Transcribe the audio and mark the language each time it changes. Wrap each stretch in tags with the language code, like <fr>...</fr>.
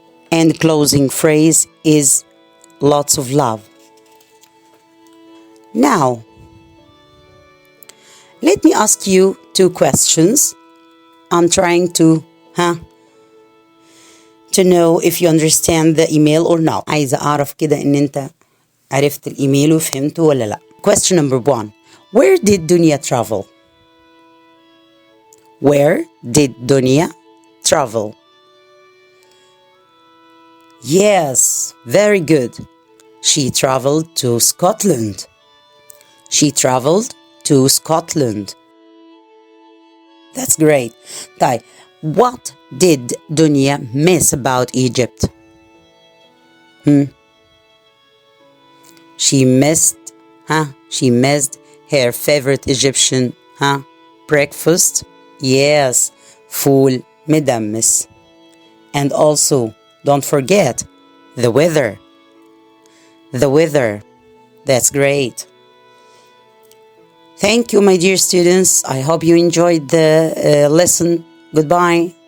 <en>And closing phrase is lots of love. Now, let me ask you 2 questions. I'm trying to know if you understand the email or not.</en> <ar>عايزة أعرف كده إن أنت عرفت الإيميل وفهمته ولا لا.</ar> <en>Question number 1. Where did Dunya travel? Where did Dunya travel? Yes, very good. She traveled to Scotland. She traveled to Scotland. That's great. طيب, what did Dunya miss about Egypt? She missed her favorite Egyptian breakfast. Yes, فول مدمس. And also, don't forget the weather. The weather. That's great. Thank you, my dear students. I hope you enjoyed the lesson. Goodbye.</en>